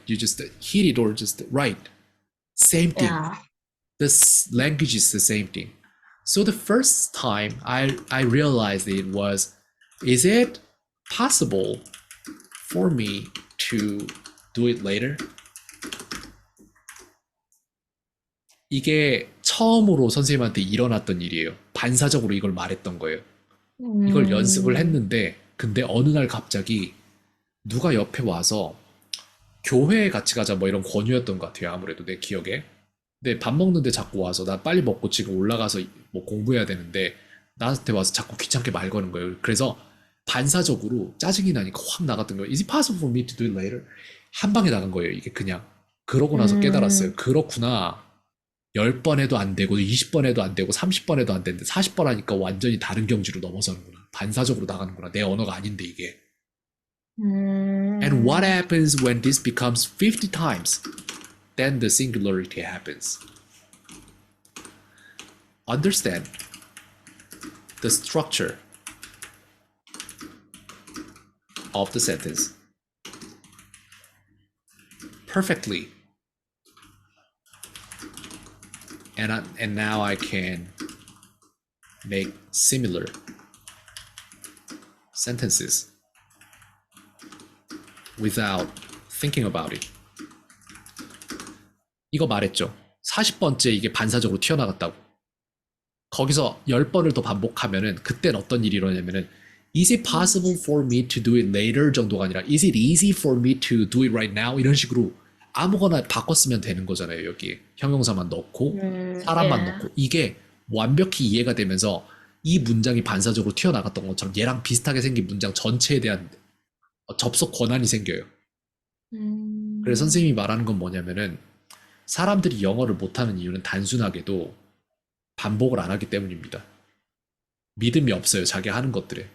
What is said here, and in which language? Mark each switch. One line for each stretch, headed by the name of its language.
English: You just hit it or just write. Same thing. Yeah. This language is the same thing. So the first time I realized it was, is it possible for me to do it later?
Korean: 이게 처음으로 선생님한테 일어났던 일이에요. 반사적으로 이걸 말했던 거예요. 이걸 연습을 했는데, 근데 어느 날 갑자기 누가 옆에 와서 교회에 같이 가자 뭐 이런 권유였던 것 같아요. 아무래도 내 기억에. 근데 밥 먹는데 자꾸 와서 나 빨리 먹고 지금 올라가서 뭐 공부해야 되는데 나한테 와서 자꾸 귀찮게 말 거는 거예요. 그래서 반사적으로 짜증이 나니까 확 나갔던 거예요.
English: Is it possible for me to do it later?
Korean: 한 방에 나간 거예요. 이게 그냥. 그러고 나서 깨달았어요. 그렇구나. 10번 해도 안 되고 20번 해도 안 되고 30번 해도 안 되는데 40번 하니까 완전히 다른 경지로 넘어서는구나. 반사적으로 나가는구나. 내 언어가 아닌데 이게.
English: And what happens when this becomes 50 times? Then the singularity happens. Understand the structure of the sentence perfectly. And now I can make similar sentences without thinking about it.
Korean: 이거 말했죠. 40번째 이게 반사적으로 튀어나갔다고. 거기서 10번을 더 반복하면은 그땐 어떤 일이 일어나냐면은
English: Is it possible for me to do it later
Korean: 정도가 아니라
English: Is it easy for me to do it right now?
Korean: 이런 식으로 아무거나 바꿨으면 되는 거잖아요. 여기 형용사만 넣고 사람만 넣고 이게 완벽히 이해가 되면서 이 문장이 반사적으로 튀어나갔던 것처럼 얘랑 비슷하게 생긴 문장 전체에 대한 접속 권한이 생겨요. 그래서 선생님이 말하는 건 뭐냐면은 사람들이 영어를 못하는 이유는 단순하게도 반복을 안 하기 때문입니다. 믿음이 없어요. 자기 하는 것들에.